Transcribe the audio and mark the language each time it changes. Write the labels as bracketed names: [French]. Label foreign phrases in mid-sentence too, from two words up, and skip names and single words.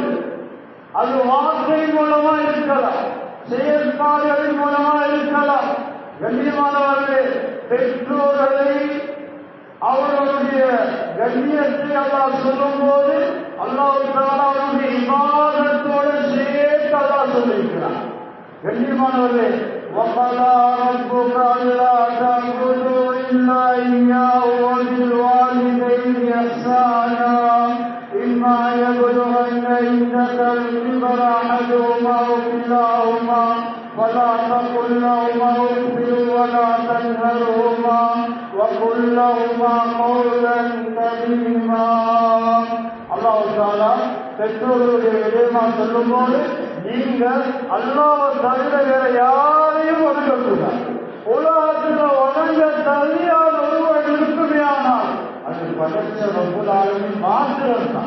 [Tamil] அது வார்த்தை மூலமா இருக்கலாம், செயற்பாடுகளின் மூலமா இருக்கலாம். கண்ணியமானவர்களே, பெற்றோர்களை அவர்களுடைய கண்ணியத்தை அல்லாஹ் சொல்லும் போது [Arabic] الله تعالى [Tamil] அவருடைய இபாதத்தோடு சேர்த்து அல்லாஹ் சொல்லியிருக்கிறார். கண்ணியமானவர்களே, [Arabic] وَقَضَى رَبُّكَ أَلَّا تَعْبُدُوا إِلَّا إِيَّاهُ وَبِالْوَالِدَيْنِ إِحْسَانًا إِمَّا يَبْلُغَنَّ عِندَكَ الْكِبَرَ أَحَدُهُمَا أَوْ كِلَاهُمَا فَلَا تَقُل لَّهُمَا أُفٍّ وَلَا تَنْهَرْهُمَا وَقُل لَّهُمَا قَوْلًا كَرِيمًا. الله تعالى [Tamil] பெற்றோர்களுடைய விடயமா சொல்லும்போது, நீங்க அல்லாஹ்வை தவிர வேற யாரையும் வணங்கக்கூடாது. உலகத்தில் வணங்க தகுதியான ஒருவர் இருக்குமே ஆனால் அது படைச்ச [Arabic] رب العالمين [Tamil] மாத்திரம்தான்.